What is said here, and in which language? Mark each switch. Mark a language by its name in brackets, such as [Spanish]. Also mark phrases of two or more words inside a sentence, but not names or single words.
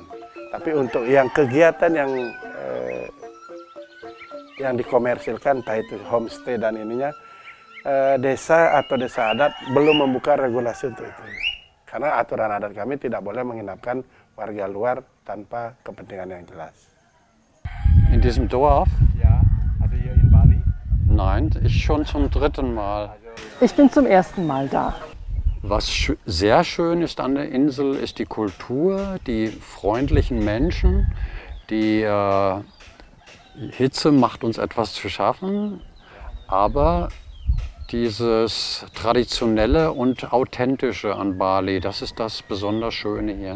[Indonesian] Tapi untuk yang kegiatan yang dikomersilkan, entah itu homestay dan ininya, desa atau desa adat belum membuka regulasi untuk itu. Karena aturan adat kami tidak boleh menginapkan warga luar tanpa kepentingan yang jelas. [German] In diesem Dorf? Ja, also hier in Bali. Nein, ich schon zum 3. Mal. Ich bin zum ersten Mal da. Was sehr schön ist an der Insel, ist die Kultur, die freundlichen Menschen. Die Hitze macht uns etwas zu schaffen, aber dieses Traditionelle und Authentische an Bali, das ist das besonders Schöne hier.